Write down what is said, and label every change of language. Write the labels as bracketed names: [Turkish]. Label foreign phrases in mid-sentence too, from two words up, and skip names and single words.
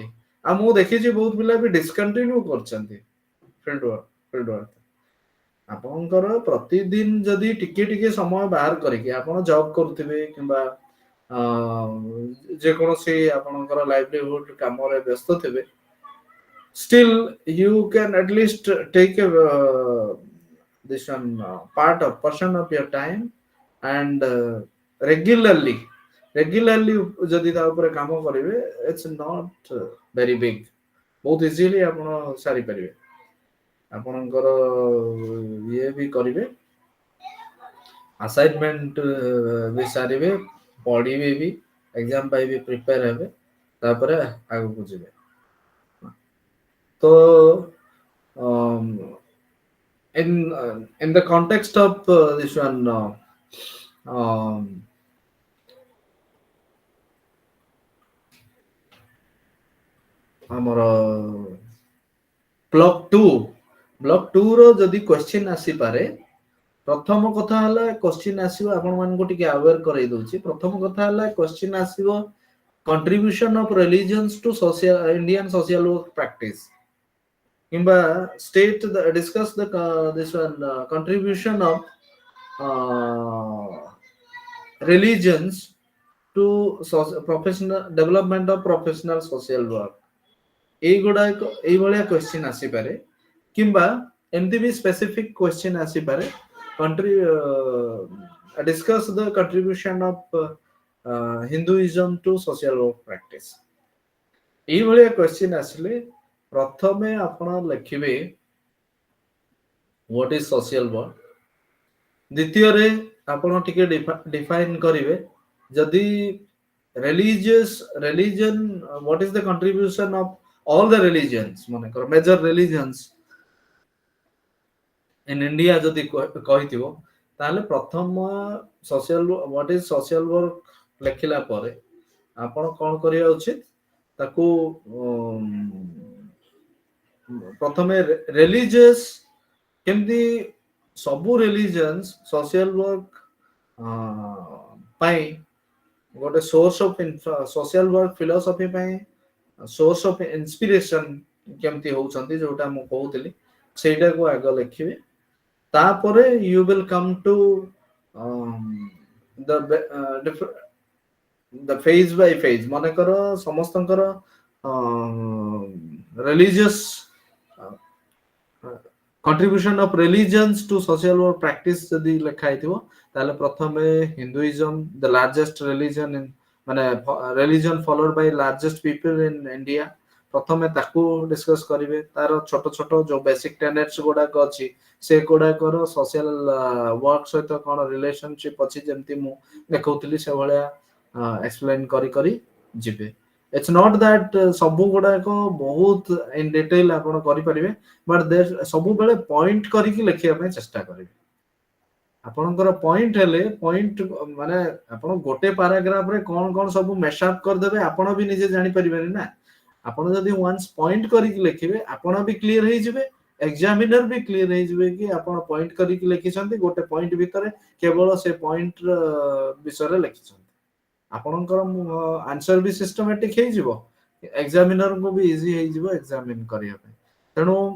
[Odia] ଆଉ ମୁଁ ଦେଖିଛି ବହୁତ ପିଲା ବି ଡିସକଣ୍ଟିନ୍ୟୁ କରୁଛନ୍ତି [English] field work. [Odia] ଆପଣଙ୍କର ପ୍ରତିଦିନ ଯଦି ଟିକେ ଟିକେ ସମୟ ବାହାର କରିକି ଆପଣ ଜବ୍ କରୁଥିବେ କିମ୍ବା ଯେକୌଣସି ଆପଣଙ୍କର ଲାଇଭଲିହୁଡ କାମରେ ବ୍ୟସ୍ତ ଥିବେ, [English] still you can at least take a this one part of portion of your time and regularly [Odia] ଯଦି ତା ଉପରେ କାମ କରିବେ, [English] it's not very big. [Odia] ବହୁତ ଇଜିଲି ଆପଣ ସାରିପାରିବେ. ଆପଣଙ୍କର ଇଏ ବି କରିବେ, ଆସାଇନମେଣ୍ଟ ବି ସାରିବେ, ପଢିବେ ବି, ଏକ୍ସାମ ପାଇଁ ବି ପ୍ରିପେୟାର ହେବେ, ତାପରେ ଆଗକୁ ଯିବେ. [English] So, in the context of this one, [Odia] um, ଆମର ବ୍ଲକ 2 ର ଯଦି କ୍ୱେଶ୍ଚିନ୍ ଆସିପାରେ, ପ୍ରଥମ କଥା ହେଲା କ୍ୱେଶ୍ଚିନ୍ ଆସିବ, ଆପଣ ମାନଙ୍କୁ ଟିକେ ଆୱେର କରେଇ ଦଉଛି. ପ୍ରଥମ କଥା ହେଲା କ୍ୱେଶ୍ଚିନ୍ ଆସିବ [English] contribution of religions to social Indian social work practice. [Odia] କିମ୍ବା [English] discuss the this one contribution of uh, religions to professional development of professional social work [Odia] এইଗୁଡ଼ାକ ଏଇଭଳିଆ କ୍ୱେଶ୍ଚିନ୍ ଆସିପାରେ କିମ୍ବା ଏମିତି ବି [English] specific question [Odia] ଆସିପାରେ [English] country discuss the contribution of Hinduism to social work practice [Odia] ଏଇଭଳିଆ କ୍ୱେଶ୍ଚିନ୍ ଆସିଲେ ପ୍ରଥମେ ଆପଣ ଲେଖିବେ [English] what is social work [Odia] ଦ୍ୱିତୀୟରେ ଆପଣ ଟିକେ ଡିଫାଇନ୍ କରିବେ ଯଦି [English] religion what is the contribution of all the religions ମନେକର major religions in India [Odia] ଯଦି କହିଥିବ ତାହେଲେ ପ୍ରଥମ [English] social what is social work [Odia] ଲେଖିଲା ପରେ ଆପଣ କଣ କରିବା ଉଚିତ ତାକୁ ପ୍ରଥମେ [English] religious [Odia] କେମିତି ସବୁ [English] religions social work [Odia] ପାଇଁ ଗୋଟେ [English] source of social work philosophy [Odia] ପାଇଁ [English] source of inspiration [Odia] କେମିତି ହଉଛନ୍ତି ଯୋଉଟା ମୁଁ କହୁଥିଲି ସେଇଟାକୁ ଆଗ ଲେଖିବେ ତାପରେ [English] you will come to the phase by phase [Odia] ମନେକର ସମସ୍ତଙ୍କର [English] religious contribution of religions to social work practice [Odia] ଯଦି ଲେଖା ହେଇଥିବ ତାହେଲେ ପ୍ରଥମେ ହିନ୍ଦୁଇଜମ [English] the largest religion in [Odia] ମାନେ [English] religion followed by largest people in India [Odia] ପ୍ରଥମେ ତାକୁ ଡିସକସ୍ କରିବେ ତାର ଛୋଟ ଛୋଟ ଯୋଉ [English] basic tenets [Odia] ଗୁଡାକ ଅଛି ସେ ଗୁଡାକର [English] social work [Odia] ସହିତ କଣ ରିଲେସନସିପ ଅଛି ଯେମିତି ମୁଁ ଦେଖଉଥିଲି ସେଭଳିଆ ଏକ୍ସପ୍ଲେନ କରି କରି ଯିବେ [English] it's not that [Odia] ସବୁ ଗୁଡାକ ବହୁତ [English] in detail [Odia] ଆପଣ କରିପାରିବେ [English] but there [Odia] ସବୁବେଳେ ପଏଣ୍ଟ କରିକି ଲେଖିବା ପାଇଁ ଚେଷ୍ଟା କରିବେ ଆପଣଙ୍କର ପଏଣ୍ଟ ହେଲେ ପଏଣ୍ଟ ମାନେ ଆପଣ ଗୋଟେ ପାରାଗ୍ରାଫରେ କଣ କଣ ସବୁ ମେଶଅପ କରିଦେବେ ଆପଣ ବି ନିଜେ ଜାଣିପାରିବେନି ନା ଆପଣ ଯଦି [English] once point [Odia] କରିକି ଲେଖିବେ ଆପଣ ବି କ୍ଲିୟର ହେଇଯିବେ ଏକ୍ସାମିନର ବି କ୍ଲିୟର ହେଇଯିବେ କି ଆପଣ ପଏଣ୍ଟ କରିକି ଲେଖିଛନ୍ତି ଗୋଟେ ପଏଣ୍ଟ ଭିତରେ କେବଳ ସେ ପଏଣ୍ଟ ବିଷୟରେ ଲେଖିଛନ୍ତି ଆପଣଙ୍କର ଆନ୍ସର ବି ସିଷ୍ଟମାଟିକ ହେଇଯିବ ଏକ୍ସାମିନରଙ୍କୁ ବି ଇଜି ହେଇଯିବ ଏକ୍ସାମିନ କରିବା ପାଇଁ ତେଣୁ